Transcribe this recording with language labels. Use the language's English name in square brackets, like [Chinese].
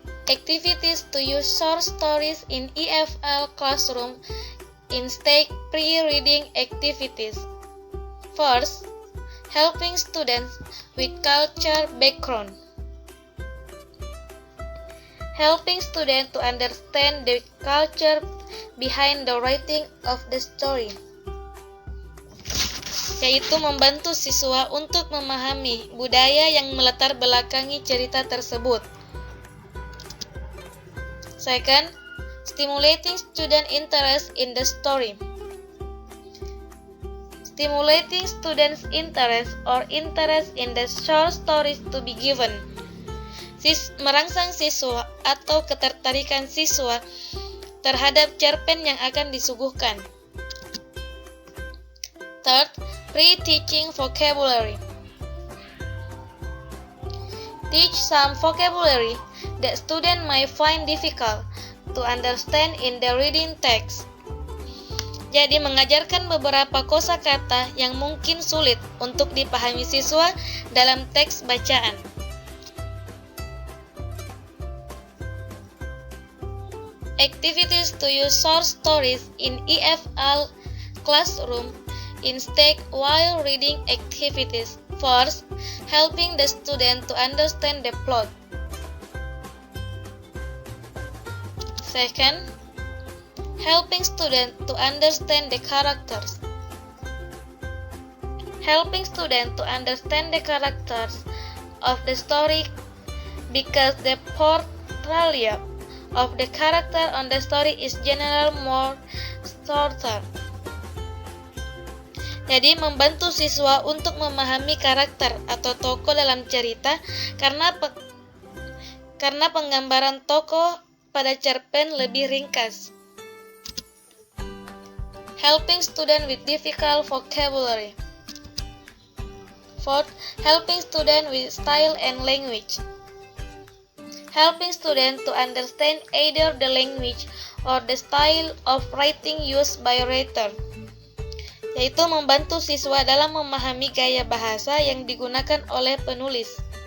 [English] Activities to use short stories in EFL classroom instead pre-reading activities. First, helping students with culture background. Helping students to understand the culture behind the writing of the story. [Indonesian] Yaitu membantu siswa untuk memahami budaya yang melatar belakangi cerita tersebut. [English] Second, stimulating student interest in the story. Stimulating students' interest or interest in the short stories to be given. [Indonesian] Merangsang siswa atau ketertarikan siswa terhadap cerpen yang akan disuguhkan. [English] Third, pre-teaching vocabulary. Teach some vocabulary that student might find difficult to understand in the reading text. [Indonesian] Jadi mengajarkan beberapa kosakata yang mungkin sulit untuk dipahami siswa dalam teks bacaan. [English] Activities to use short stories in EFL classroom instead while reading activities. First, helping the student to understand the plot. Second, helping student to understand the characters. Helping student to understand the characters of the story because the portrayal of the character on the story is generally more shorter. [Indonesian] Jadi membantu siswa untuk memahami karakter atau tokoh dalam cerita karena penggambaran tokoh pada cerpen lebih ringkas. [English] Helping student with difficult vocabulary. Fourth, helping student with style and language. Helping student to understand either the language or the style of writing used by writer. [Indonesian] yaitu membantu siswa dalam memahami gaya bahasa yang digunakan oleh penulis.